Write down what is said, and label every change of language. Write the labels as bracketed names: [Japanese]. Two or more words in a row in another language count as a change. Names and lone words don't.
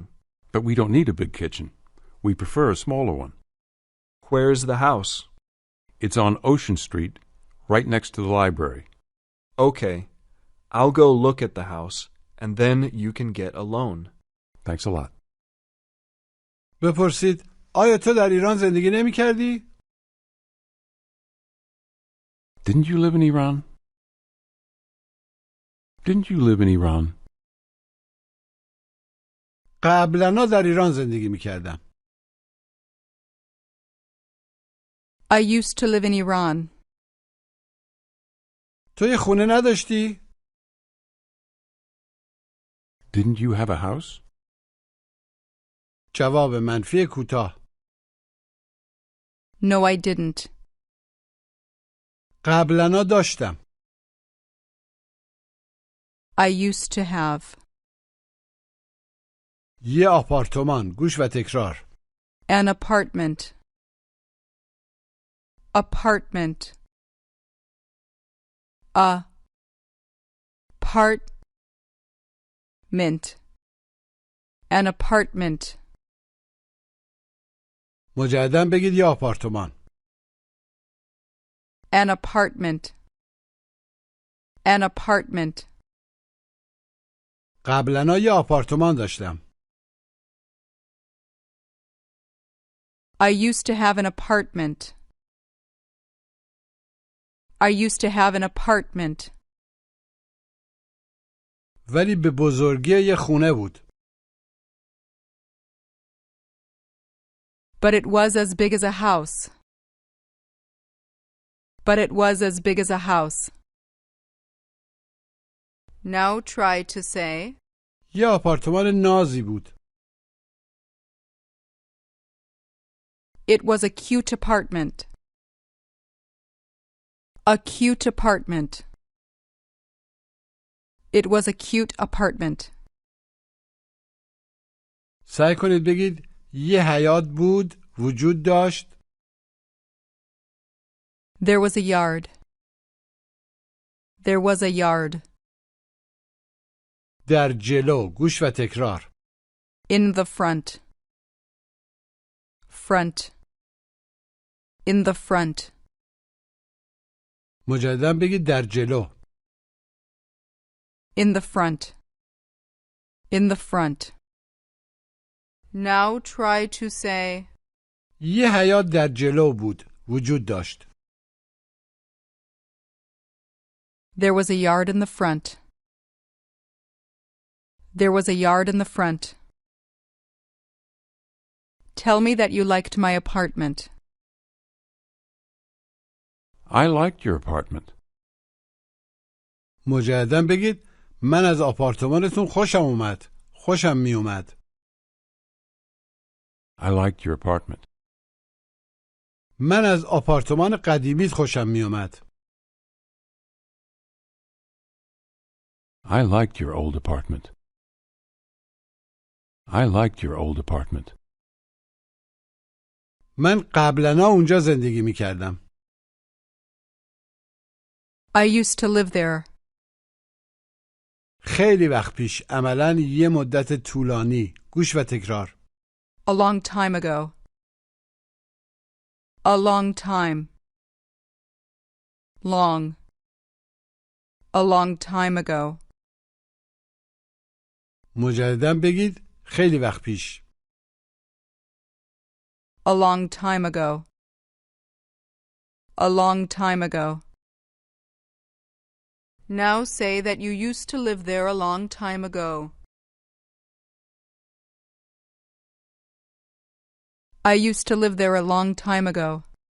[English] But we don't need a big kitchen. We prefer a smaller one. Where's the house? It's on Ocean Street, right next to the library. Okay. I'll go look at the house, and then you can get a loan. Thanks a lot. [Persian] بپرسید آیا تو در ایران زندگی نمی کردی؟ [English] Didn't you live in Iran? Didn't you live in Iran? [Persian] قبلا در ایران زندگی می کردم. [English] I used to live in Iran. [Persian] تو یه خونه نداشتی؟ [English] Didn't you have a house? [Persian] جواب منفی کوتاه. [English] No, I didn't. [Persian] قبلا داشتم. [English] I used to have. [Persian] یه آپارتمان. گوش و تکرار. [English] An apartment. Apartment. Apartment. An apartment. [Persian] مجددا بگید یه آپارتمان. [English] An apartment. An apartment. [Persian] قبلا یه آپارتمان داشتم. [English] I used to have an apartment. I used to have an apartment. [Persian] ولی به بزرگی یه خونه بود. [English] But it was as big as a house. But it was as big as a house. Now try to say, [Persian] یه آپارتمان نازی بود. [English] it was a cute apartment. A cute apartment. It was a cute apartment. [Persian] سعی کنید بگید یه حیاط بود، وجود داشت. [English] There was a yard. There was a yard. [Persian] در جلو. گوش و تکرار. [English] In the front. Front. In the front. [Persian] مجددا بگید در جلو. [English] In the front. In the front. Now try to say, [Persian] یه حیاط در جلو بود، وجود داشت. [English] there was a yard in the front. There was a yard in the front. Tell me that you liked my apartment. I liked your apartment. [Persian] مجددا بگید من از آپارتمانتون خوشم اومد. خوشم می اومد. [English] I liked your apartment. [Persian] من از آپارتمان قدیمیت خوشم می اومد. [English] I liked your old apartment. I liked your old apartment. [Persian] من قبلا اونجا زندگی می کردم. [English] I used to live there. [Persian] خیلی وقت پیش. عملاً یه مدت طولانی. گوش و تکرار. [English] A long time ago. A long time. Long. A long time ago. [Persian] مجددا بگید خیلی وقت پیش. [English] A long time ago. A long time ago. Now say that you used to live there a long time ago. I used to live there a long time ago.